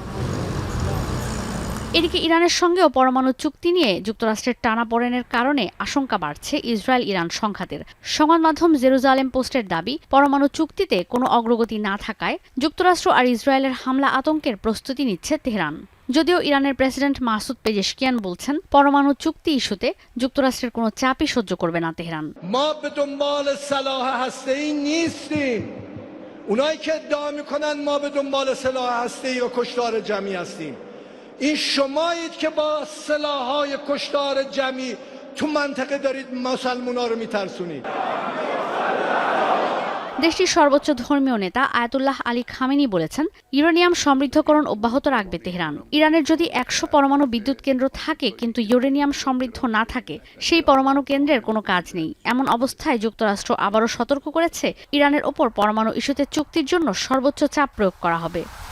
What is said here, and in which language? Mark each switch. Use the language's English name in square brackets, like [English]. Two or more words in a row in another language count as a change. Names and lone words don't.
[Bangla] এদিকে ইরানের সঙ্গেও পরমাণু চুক্তি নিয়ে যুক্তরাষ্ট্রের টানাপোড়েনের কারণে আশঙ্কা বাড়ছে ইসরায়েল ইরান সংঘাতের। সংবাদ মাধ্যম জেরুজালেম পোস্টের দাবি, পরমাণু চুক্তিতে কোনো অগ্রগতি না থাকায় যুক্তরাষ্ট্র আর ইসরায়েলের হামলা আতঙ্কের প্রস্তুতি নিচ্ছে তেহরান। যদিও ইরানের প্রেসিডেন্ট মাসুদ পেজেশকিয়ান বলছেন, পরমাণু চুক্তি ইস্যুতে যুক্তরাষ্ট্রের কোনো চাপই সহ্য করবে না তেহরান। [Persian] این شمایید که با سلاح‌های کشتار جمعی تو منطقه دارید مسلمونا رو میترسونید। [Bangla] দেশটির সর্বোচ্চ ধর্মীয় নেতা আয়াতুল্লাহ আলী খামেনি বলেছেন, ইউরেনিয়াম সমৃদ্ধকরণ অব্যাহত রাখবে তেহরান। ইরানের যদি 100 পরমাণু বিদ্যুৎ কেন্দ্র থাকে কিন্তু ইউরেনিয়াম সমৃদ্ধ না থাকে, সেই পরমাণু কেন্দ্রের কোনো কাজ নেই। এমন অবস্থায় যুক্তরাষ্ট্র আবারও সতর্ক করেছে, ইরানের ওপর পরমাণু ইস্যুতে চুক্তির জন্য সর্বোচ্চ চাপ প্রয়োগ করা হবে।